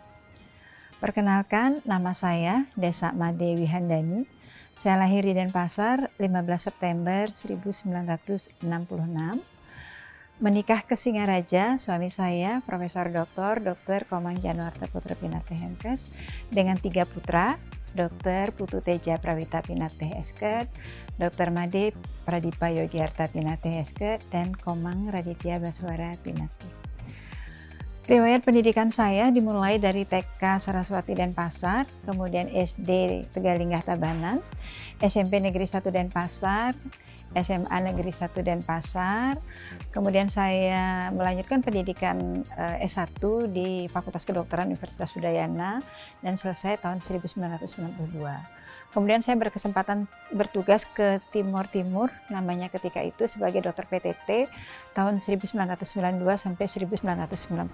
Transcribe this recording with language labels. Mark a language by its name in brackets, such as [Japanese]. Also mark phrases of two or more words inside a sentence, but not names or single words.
[Indonesian] Perkenalkan, nama saya Desa Made Wihandani. Saya lahir di Denpasar 15 September 1966. Menikah ke Singaraja, suami saya Profesor Dr. Komang Januarta Putra Pinate Hempes dengan 3 putra, Dr. Putu Teja Prawita Pinate Esket, Dr. Made Pradipa Yogyarta Pinate Esket, dan Komang Raditya Baswara Pinate. Riwayat pendidikan saya dimulai dari TK Saraswati Denpasar, kemudian SD Tegalinggah Tabanan, SMP Negeri 1 Denpasar, SMA Negeri 1 Denpasar, kemudian saya melanjutkan pendidikan S1 di Fakultas Kedokteran Universitas Udayana dan selesai tahun 1992. Kemudian saya berkesempatan bertugas ke Timur Timur, namanya ketika itu sebagai dokter PTT tahun 1992 sampai 1995.